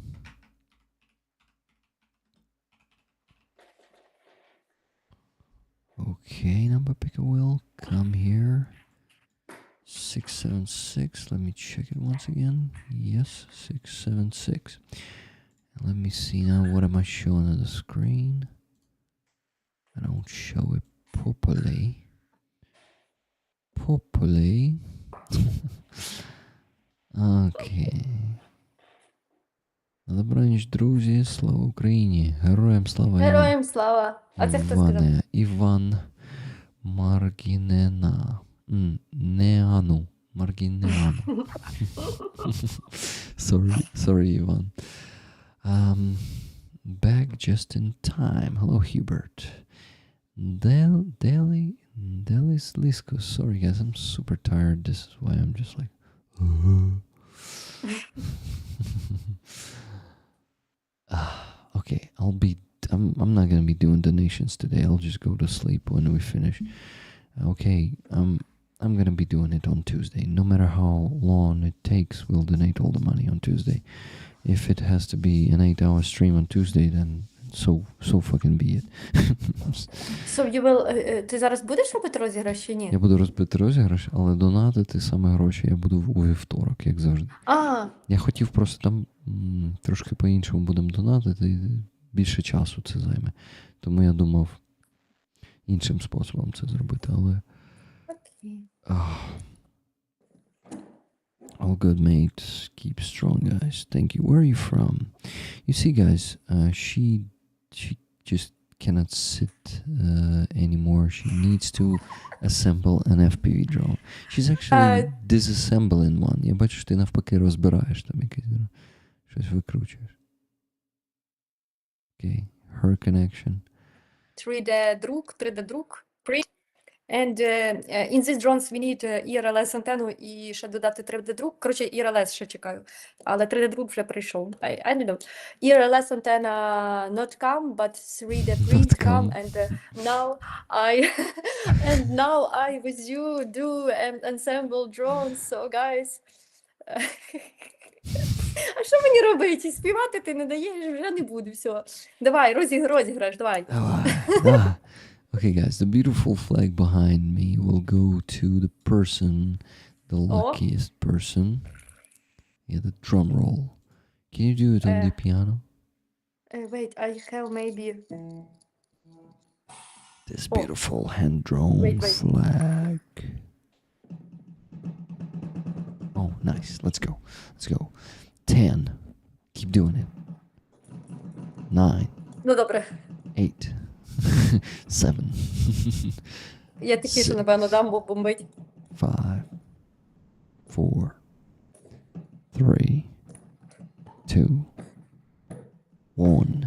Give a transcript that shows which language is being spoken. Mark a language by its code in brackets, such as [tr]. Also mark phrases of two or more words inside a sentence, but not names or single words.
[en] Okay, number picker wheel, come here. 676. Let me check it once again. Yes, 676. And let me see now. What am I showing on the screen? I don't show it properly. [uk] Окей. Добра ніч, друзі. Слава Україні. Героям слава. Героям слава. А це хто сказав? Іван Маргінена. Неану. Маргінеану. [en] Sorry, Ivan. Back just in time. Hello, Hubert. Delis Lisco. Sorry, guys, I'm super tired. This is why I'm just like. Okay, I'm not gonna be doing donations today. I'll just go to sleep when we finish. Okay, I'm gonna be doing it on Tuesday. No matter how long it takes, we'll donate all the money on Tuesday. If it has to be an 8-hour stream on Tuesday, then so fucking be it. So you will, [uk] ти зараз будеш робити розіграш чи ні? Я буду розбити розіграш, але донатити саме гроші я буду у вівторок, як завжди. А, Я хотів просто там трошки по-іншому будемо донатити, і більше часу це займе. Тому я думав іншим способом це зробити, але... окей. [en] All good, mate. Keep strong, guys. Thank you. Where are you from? You see, guys, she just cannot sit anymore. She needs to assemble an FPV drone. She's actually disassembling one. [uk] Я бачу, що ти навпаки розбираєш там якесь, щось викручуєш. [en] Okay. Her connection. 3D друк. And in these drones we need IRLS [uk] антенну і ще додати 3D друк. Коротше, IRLS ще чекаю. Але 3D друк вже прийшов. [en] I don't know. IRLS антенна not come, but 3D print Not come. come. And now I with you do ensemble drones. So guys. [uk] А що мені робити? Співати ти не даєш, вже не буду, все. Давай, розіграш, давай. [en] Okay, guys, the beautiful flag behind me will go to the person, the luckiest person. Yeah, the drum roll. Can you do it on the piano? Wait, I have maybe... This beautiful hand drone Wait. flag. Oh, nice. Let's go. 10. Keep doing it. 9. [uk] Ну, добре. [en] 8. 7. [uk] Я тихіше, напевно, дам, бо бомбить. [en] 5. 4. 3. 2. 1.